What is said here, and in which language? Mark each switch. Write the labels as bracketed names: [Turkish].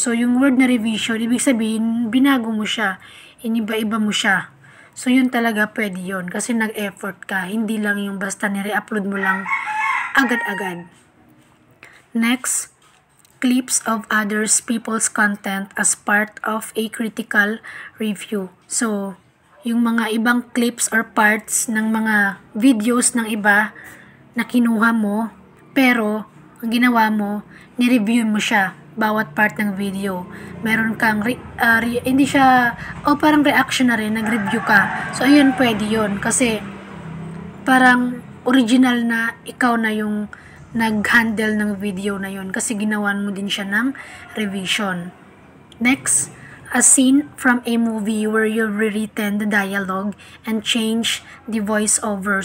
[Filipino] So, yung word na revision, ibig sabihin, binago mo siya, iniba-iba mo siya. So, yun talaga pwede yun. Kasi nag-effort ka. Hindi lang yung basta nire-upload mo lang agad-agad. [English] Next, clips of others people's content as part of a critical review. [Filipino] So, yung mga ibang clips or parts ng mga videos ng iba na kinuha mo, pero ang ginawa mo, ni-review mo siya bawat part ng video. Meron kang hindi siya parang reaction na rin, nag-review ka. So ayun, pwede yun kasi parang original na ikaw na yung nag-handle ng video na yun kasi ginawan mo din siya ng revision. [English] Next, a scene from a movie where you've rewritten the dialogue and change the voiceover.